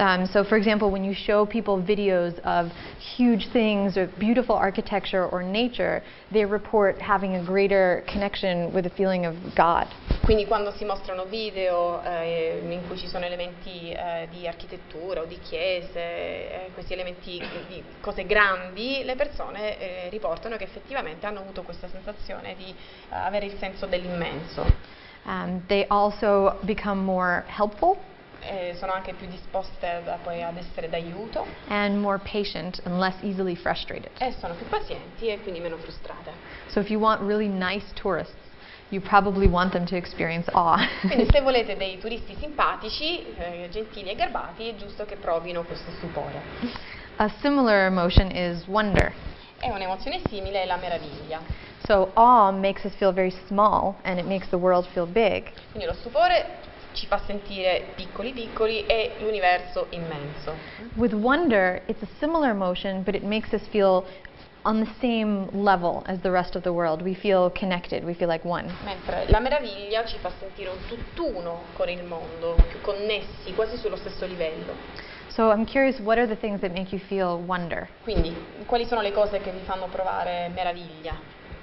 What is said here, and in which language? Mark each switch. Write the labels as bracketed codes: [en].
[en] So for example, when you show people videos of huge things or beautiful architecture or nature, they report having a greater connection with the feeling of God. [it] Quindi quando si mostrano video in cui ci sono elementi di architettura o di chiese, questi elementi di cose grandi, le persone riportano che effettivamente hanno avuto questa sensazione di avere il senso dell'immenso. [en] They also become more helpful. [it] Sono anche più disposte poi ad essere d'aiuto [en] and more patient and less easily frustrated. [it] e sono più pazienti e quindi meno frustrate. [en] So if you want really nice tourists, you probably want them to experience awe. [it] Quindi se volete dei turisti simpatici, gentili e garbati, è giusto che provino questo stupore. [en] A similar emotion is wonder. [it] E un'emozione simile è la meraviglia. [en] So awe makes us feel very small and it makes the world feel big. [it] Quindi lo stupore ci fa sentire piccoli piccoli e l'universo immenso. [en] With wonder, it's a similar emotion, but it makes us feel on the same level as the rest of the world. We feel connected, we feel like one. [it] Mentre la meraviglia ci fa sentire un tutt'uno con il mondo, più connessi, quasi sullo stesso livello. [en] So I'm curious, what are the things that make you feel wonder? [it] Quindi, quali sono le cose che vi fanno provare meraviglia?